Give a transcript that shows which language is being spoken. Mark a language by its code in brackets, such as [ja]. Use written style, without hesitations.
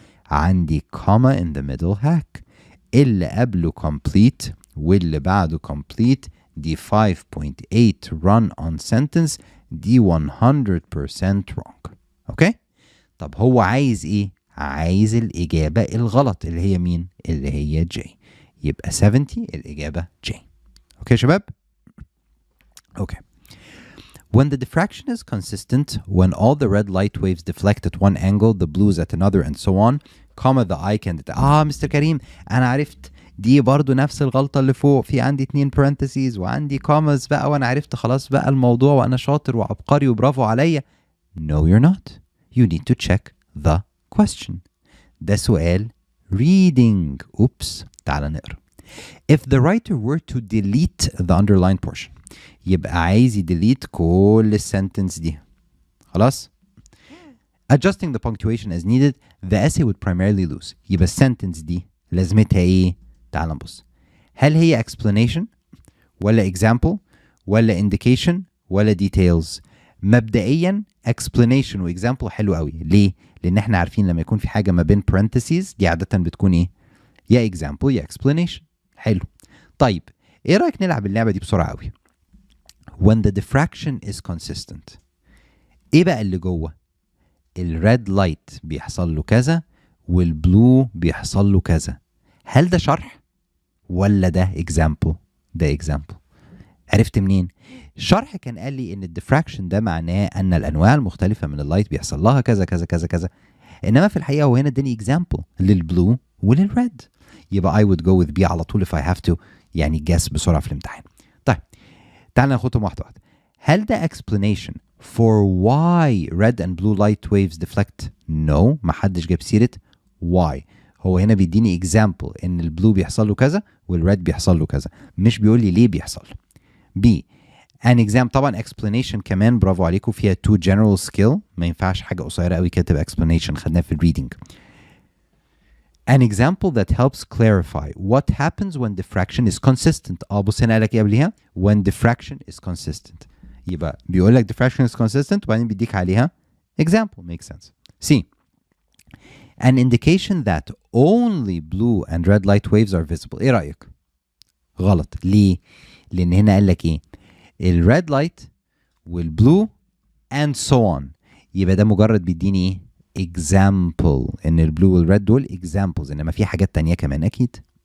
[en] عندي comma in the middle hack. [ar] اللي قبله complete واللي بعده complete. [en] دي 5.8 run on sentence. [ar] دي 100% wrong. اوكي طب هو عايز ايه؟ عايز الإجابة الغلط اللي هي مين؟ اللي هي J. يبقى 70 الإجابة J. اوكي شباب؟ اوكي. [en] When the diffraction is consistent, when all the red light waves deflect at one angle, the blues at another and so on, comma the eye can [ar] مستر كريم أنا عرفت دي برضو نفس الغلطة اللي فوق. في عندي 2 parentheses وعندي commas بقى وأنا عرفت خلاص بقى الموضوع وأنا شاطر وعبقري وبرافو عليا. [en] No you're not. You need to check the question. [ar] ده سؤال reading. Oops. تعال نقرأ. [en] If the writer were to delete the underlined portion [ar] يبقى عايز يديليت كل السنتنس دي. خلاص. [en] Adjusting the punctuation as needed, the essay would primarily lose. [ar] يبقى السنتنس دي لازمتها ايه؟ تعال نبص. هل هي explanation ولا example ولا indication ولا details؟ مبدئيا explanation واكزامبل حلو قوي. ليه؟ لان احنا عارفين لما يكون في حاجه ما بين parentheses دي عاده بتكون ايه؟ يا example يا explanation. حلو. طيب ايه رايك نلعب اللعبه دي بسرعه قوي؟ [en] when the diffraction is consistent [ar] ايه بقى اللي جوه؟ الريد لايت بيحصل له كذا والبلو بيحصل له كذا. هل ده شرح ولا ده example؟ ده example. عرفت منين؟ الشرح كان قال لي ان الديفراكشن ده معناه ان الانواع المختلفه من اللايت بيحصل لها كذا كذا كذا كذا، انما في الحقيقه هو هنا اداني example للبلو وللريد. [en] يبقى I would go with B [ar] على طول [en] if I have to يعني guess بسرعه في الامتحان. [ar] طيب تعال ناخدهم واحده واحده. [en] هل ده explanation for why red and blue light waves deflect؟ No، [ar] ما حدش جاب سيره [en] why. [ar] هو هنا بيديني example ان البلو بيحصل له كذا والريد بيحصل له كذا، مش بيقول لي ليه بيحصل. B an exam طبعا explanation كمان برافو عليكم فيها two general skill، ما ينفعش حاجه قصيره قوي كده تبقى explanation، خدناها في الريدنج. [en] An example that helps clarify what happens when diffraction is consistent. [ar] بص هنا قال لك ايه قبليها؟ [en] when diffraction is consistent. [ar] يبقى بيقول لك [en] diffraction is consistent [ar] وبعدين بيديك عليها example. [en] makes sense. C an indication that only blue and red light waves are visible. [ar] ايه رأيك؟ غلط. ليه؟ لأن هنا قال لك ايه؟ الريد لايت والبلو [en] and so on. [ar] يبقى ده مجرد بيديني ايه؟ example ان البلو والريد دول examples، انما في حاجات تانية كمان اكيد.